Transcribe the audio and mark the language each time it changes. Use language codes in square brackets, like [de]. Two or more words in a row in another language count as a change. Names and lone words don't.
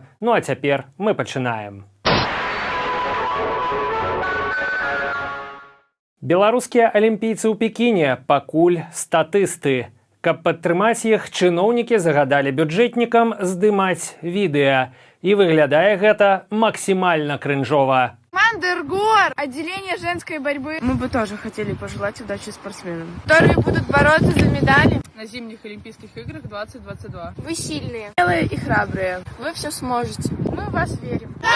[be] Ну а цяпер мы пачынаем. Беларускія алімпійцы ў Пекіне пакуль статысты. Каб падтрымаць іх, чыноўнікі загадалі бюджэтнікам здымаць відэа. І выглядае гэта [ru] максимально кринжово. Команда РГОР, отделение женской борьбы. Мы бы тоже хотели пожелать удачи спортсменам, которые будут бороться за медали на зимних Олимпийских играх 2022. Вы сильные, смелые и храбрые. Вы все сможете. Мы в вас верим.